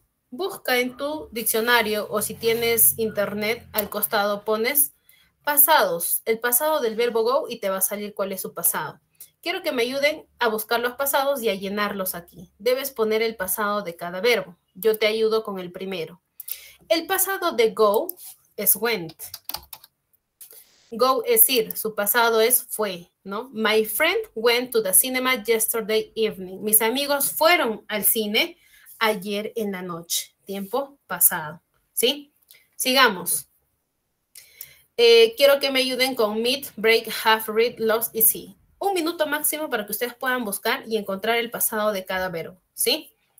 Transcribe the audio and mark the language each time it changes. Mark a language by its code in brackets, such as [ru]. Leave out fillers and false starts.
[es] Busca en tu diccionario o si tienes internet, al costado pones pasados, el pasado del verbo go y te va a salir cuál es su pasado. Quiero que me ayuden a buscar los pasados y a llenarlos aquí. Debes poner el pasado de cada verbo. Yo te ayudo con el primero. El pasado de go es went. Go es ir, su pasado es fue, ¿no? [en] My friend went to the cinema yesterday evening. [es] Mis amigos fueron al cine ayer en la noche, tiempo pasado, ¿sí? Sigamos. Quiero que me ayuden con meet, break, have, read, lost y see. 1 minuto máximo para que ustedes puedan buscar y encontrar el pasado de cada verbo, ¿sí?